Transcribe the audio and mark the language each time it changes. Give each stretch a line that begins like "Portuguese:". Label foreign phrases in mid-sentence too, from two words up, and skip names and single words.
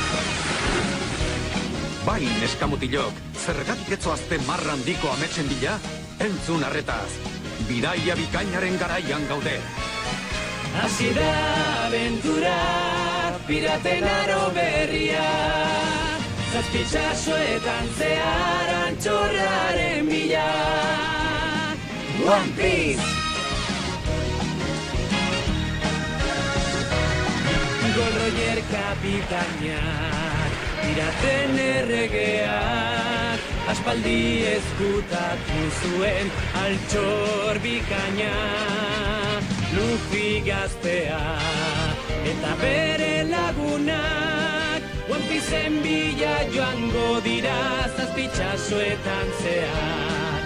Basque: Bai, neskamutilok, zergatik etzoazte marra handiko ametsen bila? Entzun arretaz, bidaia bikainaren garaian gaude. Hasi da aventura, piraten aro berria. Zazpitsasoetan zehar antxorraren bila. One Piece! Gold Roger kapitainak, piraten erregeak, aspaldi ezkutatu zuen altxor bikaina. Luffy gaztea eta bere lagunak One Pieceen bila joango dira zazpitsasoetan zehar.